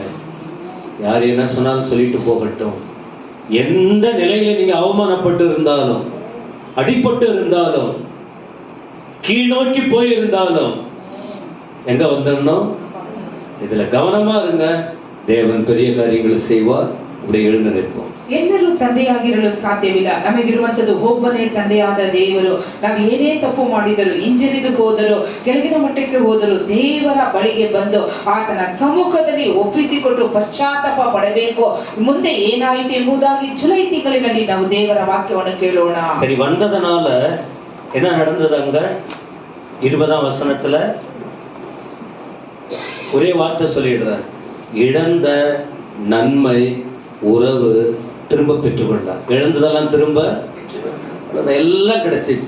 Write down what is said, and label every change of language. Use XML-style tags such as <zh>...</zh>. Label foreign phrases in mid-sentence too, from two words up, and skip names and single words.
<ta>யார் என்ன சொன்னாலும் சொல்லிட்டு போகட்டும். எந்த நிலையில நீங்க அவமானப்பட்டு இருந்தாலும், அடிபட்டு இருந்தாலும், கீழ் நோக்கி போயிருந்தாலும் எங்க வந்துடணும்? இதுல கவனமா இருங்க. தேவன் பெரிய காரியங்களை செய்வார். அப்படி எழுந்து நிற்போம்.</ta> <kn>ಎಲ್ಲರೂ ತಂದೆಯಾಗಿರಲು ಸಾಧ್ಯವಿಲ್ಲ. ನಮಗಿರುವಂತದ್ದು ಒಬ್ಬನೇ ತಂದೆಯಾದ ದೇವರು. ನಾವು ಏನೇ ತಪ್ಪು ಮಾಡಿದರೂ, ಹಿಂಜರಿದು ಹೋದರೂ, ಕೆಳಗಿನ ಮಟ್ಟಕ್ಕೆ ಹೋದರೂ ದೇವರ ಬಳಿಗೆ ಬಂದು ಆತನ ಸಮ್ಮುಖದಲ್ಲಿ ಒಪ್ಪಿಸಿಕೊಟ್ಟು ಪಶ್ಚಾತ್ತಾಪ ಪಡಬೇಕು. ಮುಂದೆ ಏನಾಯಿತು ಎಂಬುದಾಗಿ ಜುಲೈ ತಿಂಗಳಿನಲ್ಲಿ ನಾವು ದೇವರ ವಾಕ್ಯವನ್ನು ಕೇಳೋಣ.</kn> <ta>சரி, வந்ததனால என்ன நடந்தது? அங்க 20ஆம் வசனத்துல ஒரே வார்த்தை சொல்லிடுறார். இழந்த நன்மை உறவு திரும்ப பெற்றுக்கொண்டார். இழந்ததெல்லாம் திரும்ப எல்லாம் கிடைச்சிச்சு.</ta>